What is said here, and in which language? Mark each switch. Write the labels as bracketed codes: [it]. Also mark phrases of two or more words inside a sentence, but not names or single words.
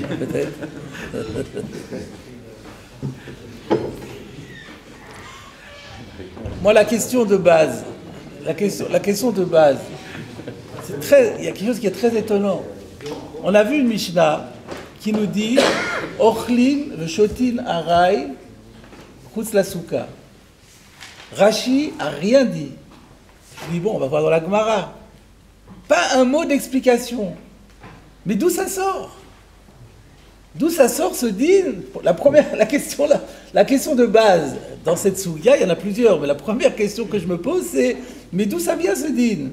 [fr] Peut-être. Moi, la question de base, il y a quelque chose qui est très étonnant. On a vu une Mishnah qui nous dit [he] אוכלין ושותין עראי חוץ לה סוכה. [fr] Rashi a rien dit. Je dis bon, on va voir dans la Gemara. Pas un mot d'explication. Mais d'où ça sort? D'où ça sort ce din? La question de base dans cette souga, il y en a plusieurs, mais la première question que je me pose c'est mais d'où ça vient ce din?